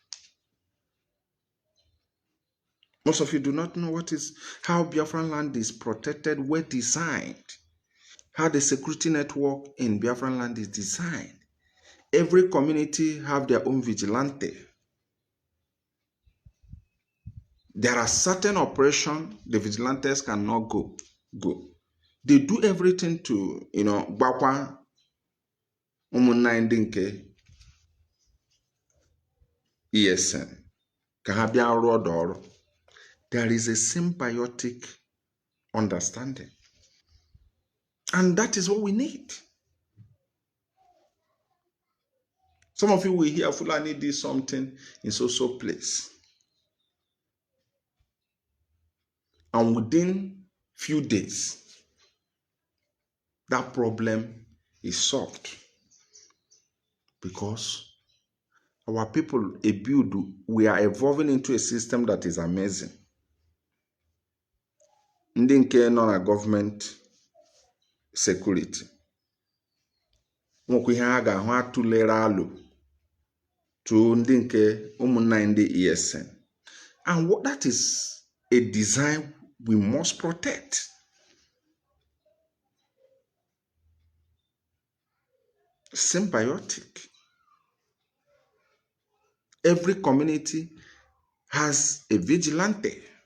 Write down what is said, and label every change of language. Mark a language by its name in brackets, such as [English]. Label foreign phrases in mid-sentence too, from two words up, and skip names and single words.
[English] Most of you do not know how Biafran land is protected, well designed, how the security network in Biafran land is designed. Every community have their own vigilante. There are certain operations the vigilantes cannot go. They do everything to, [Igbo] gbakwa ụmụnna ndị nke ESN ka ha bịa rụọ ọrụ. [English] There is a symbiotic understanding. And that is what we need. Some of you will hear Fulani did something in so place. And within few days, that problem is solved. Because our people, we are evolving into a system that is amazing. [Igbo] Ndị nke nọ na [English] government security. [Igbo] Nwekwa ihe ha ga-ahụ atụlere alụ to ndị nke ụmụnna ndị ESN. [English] And that is a design we must protect. Symbiotic. Every community has a vigilante.